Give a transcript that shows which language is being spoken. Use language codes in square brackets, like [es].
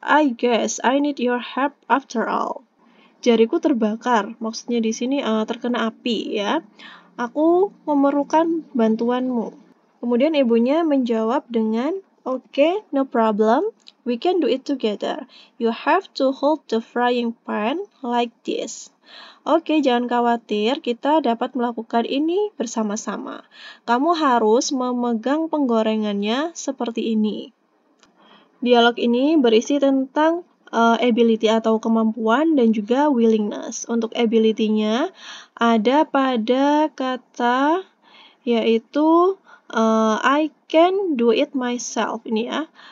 [en] I guess I need your help after all. [id] Jariku terbakar. Maksudnya di sini terkena api ya. Aku memerlukan bantuanmu. Kemudian ibunya menjawab dengan, okay, no problem. [en] We can do it together. You have to hold the frying pan like this. [id] Oke, jangan khawatir, kita dapat melakukan ini bersama-sama. Kamu harus memegang penggorengannya seperti ini. Dialog ini berisi tentang ability atau kemampuan dan juga willingness. Untuk ability-nya ada pada kata yaitu I can do it myself ini ya.